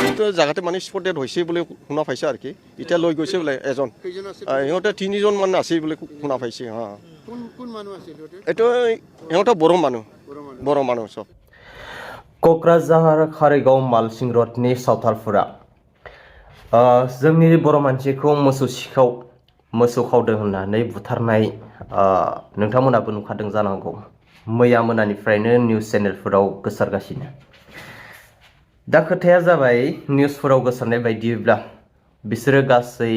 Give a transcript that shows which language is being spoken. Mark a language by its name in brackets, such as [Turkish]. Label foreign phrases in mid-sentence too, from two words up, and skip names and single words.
[Assamese] জাগাতে মানে স্পটেড হৈছে বুলি শুনা পাইছে আৰু কি এতিয়া লৈ গৈছে বোলে এজন সিহঁতে 3জন মান আছে বুলি শুনা পাইছে এইটো সিহঁতে বড়ো মানুহ চব [Bodo] क'क्राझार कारिगाव मालसिं रडनि सावथालफोरा जोंनि बर' मानसिखौ मोसौ खावदों होननानै बुथारनाय नोंथांमोनाबो नुखादों जानांगौ मैया मोनानिफ्रायनो निउस चेनेलफोराव गोसारगासिनो दा खोथाया जाबाय निउसफोराव गोसारनाय बायदिब्ला बिसोरो गासै